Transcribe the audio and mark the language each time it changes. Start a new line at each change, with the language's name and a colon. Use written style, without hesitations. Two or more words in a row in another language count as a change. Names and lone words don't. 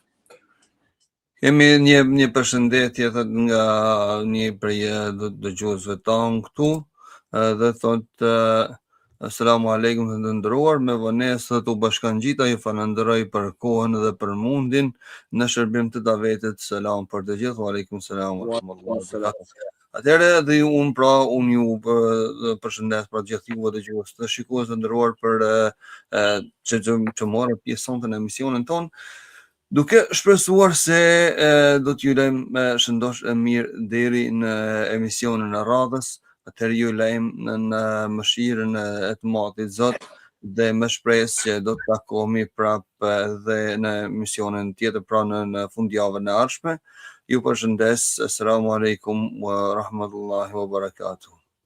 Albanian: Kemi një përshëndetje nga një prej dëgjuesve tanë këtu dhe thotë
Arabic: السلام عليكم
Albanian: të ndëruar, me vonesë të bashkangjita ju falenderoj për kohën dhe për mundin në shërbim të davetit. Selam për të gjithë.
Arabic: وعليكم السلام ورحمة الله.
Albanian: Atëherë dhe unë ju përshëndes për gjithë juve dëgjues të shikues të nderuar për që morën pjesë sonte në emisionin ton, duke shpresuar se do t'ju lejmë shëndosh e mirë deri në emisionin e radhës. Atëherë ju lejmë në mëshirën e të Madhit Zot dhe me shpresë që do të takohemi prapë edhe në emisionin tjetër, pra në fundjavën e ardhshme. Ju përshëndes.
Arabic: السلام عليكم ورحمة الله وبركاته.